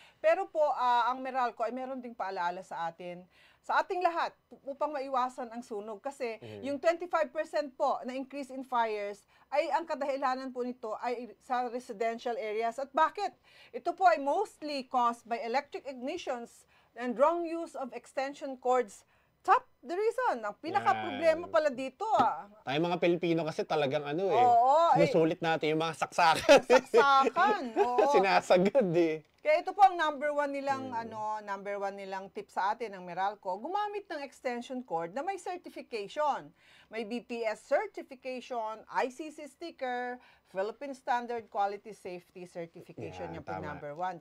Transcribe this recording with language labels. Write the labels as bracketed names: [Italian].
[Filipino] Pero po, ang Meralco ay meron ding paalaala sa atin, sa ating lahat, upang maiwasan ang sunog. Kasi yung 25% po na [English] increase in fires, [Filipino] ay ang kadahilanan po nito ay sa [English] residential areas. [Filipino] At bakit? [English] Ito po ay mostly caused by electric ignitions and wrong use of extension cords. Top the reason. [Filipino] Ang pinaka-problema pala dito Tayo mga Pilipino kasi talagang Oo, sinusulit natin yung mga saksakan. saksakan. Oo. Sinasagad Kaya ito po ang number one nilang tip sa atin ng Meralco, gumamit ng extension cord na may certification. [English] May BPS certification, ICC sticker, Philippine Standard Quality Safety Certification, [Filipino] yan po yung [English] number one.